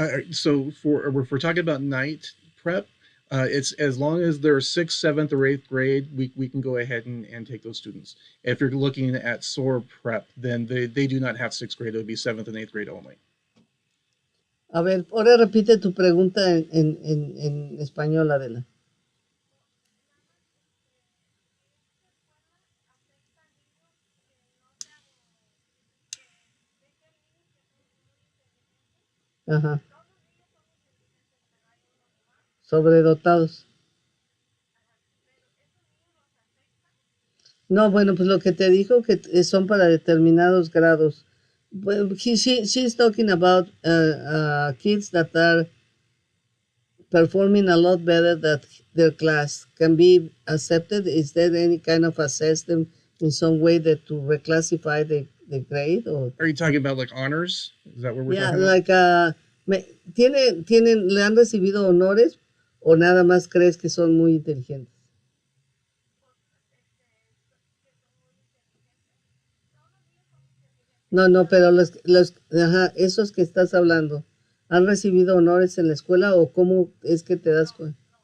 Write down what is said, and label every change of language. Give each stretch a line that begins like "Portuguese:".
English: So if we're talking about Night Prep, it's as long as they're 6th, 7th, or 8th grade, we can go ahead and take those students. If you're looking at SOAR Prep, then they do not have 6th grade. It would be 7th and 8th grade only.
Spanish: A ver, ahora repite tu pregunta en español, Adela. Ajá. Sobredotados. No, bueno, pues lo que te dijo que son para determinados grados.
English: Well, she's talking about kids that are performing a lot better than their class can be accepted. Is there any kind of assessment in some way that to reclassify the grade? Or are you talking about like honors? Is that what we're talking about?
Spanish: Yeah, like ¿le han recibido honores o nada más crees que son muy inteligentes? No, pero esos que estás hablando, ¿han recibido honores en la escuela o cómo es que te das cuenta?